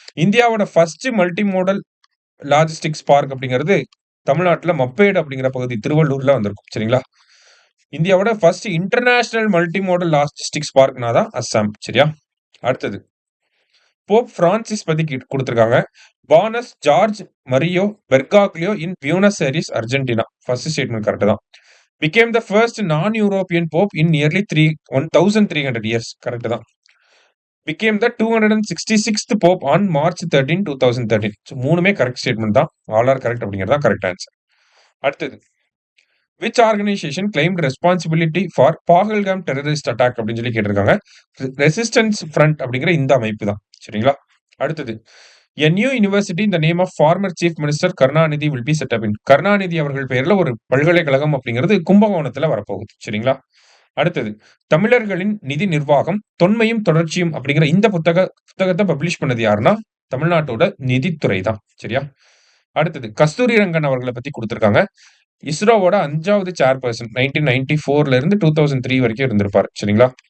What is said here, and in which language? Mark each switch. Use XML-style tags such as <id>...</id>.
<ta>இந்தியாவோட first multi modal logistics park அப்படிங்கிறது தமிழ்நாட்டுல மப்பேடு அப்படிங்கிற பகுதி திருவள்ளூர்ல வந்திருக்கும். சரிங்களா? இந்தியாவோட first international multi modal logistics பார்க்னா தான் அஸ்ஸாம். சரியா? அடுத்தது போப் பிரான்சிஸ் பத்தி கொடுத்திருக்காங்க.</ta> <en>Born as Jorge Mario Bergoglio in Buenos Aires Argentina. First statement correct தான். became the first non-European pope in nearly 1300 years. Correct தான். became the 266th pope on March 13, 2013.</en> <ta>So மூணுமே correct statement தான்.</ta> <en>all are correct</en> <ta>அப்படிங்கிறது தான்</ta> <en>Correct answer.</en> <ta>அடுத்தது</ta> <en>which organisation claimed responsibility for Pahalgam terrorist attack</en> <ta>அப்படின்னு சொல்லி கேட்டிருக்காங்க. ரெசிஸ்டன்ஸ் ஃப்ரண்ட் அப்படிங்கிற இந்த அமைப்பு தான். சரிங்களா? அடுத்தது</ta> <en>A new university in the name of former Chief Minister Karunanidhi will be set up in.</en> <ta>Karunanidhi அவர்கள் பெயர்ல ஒரு பல்கலைக்கழகம் அப்படிங்கிறது கும்பகோணத்துல வரப்போகுது. சரிங்களா? அடுத்தது தமிழர்களின் நிதி நிர்வாகம் தொன்மையும் தொடர்ச்சியும் அப்படிங்கிற இந்த புத்தகத்தை பப்ளிஷ் பண்ணது யாருன்னா தமிழ்நாட்டோட நிதித்துறை தான். சரியா? அடுத்தது கஸ்தூரி ரங்கன் அவர்களை பத்தி கொடுத்திருக்காங்க. இஸ்ரோவோட 5வது சேர்பர்சன் 1994ல இருந்து 2003 வரைக்கும் இருந்திருப்பாரு. சரிங்களா?</ta>